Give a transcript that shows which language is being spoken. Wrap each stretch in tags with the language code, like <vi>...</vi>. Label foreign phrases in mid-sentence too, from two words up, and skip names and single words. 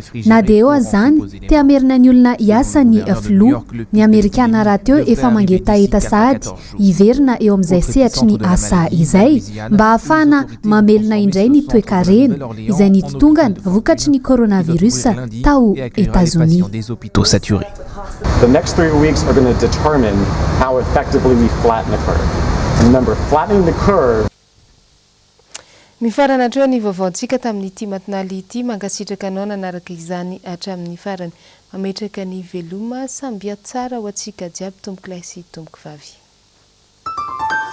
<mg>Na dia eo azany te amerina ny olona hiasa ny filoha ny Amerikana raha teo efa mangetaheta sahady hiverina eo amin'izay sehatry ny asa izay mba hahafahana mamelona indray ny toe-karena izay nitotongana vokatry ny coronavirus tao États-Unis.</mg> <en>The next 3 weeks are going to determine how effectively we flatten the curve. Remember, flattening the curve.</en> <mg>Mifarana treo ny vaovaontsika tamin'ity matinaly ity mankasitraka anao nanaraka izany hatramin'ny farany. Mametraka ny veloma samby tsara ho antsika jiaby tomboky lahy sy tomboky vavy.</mg>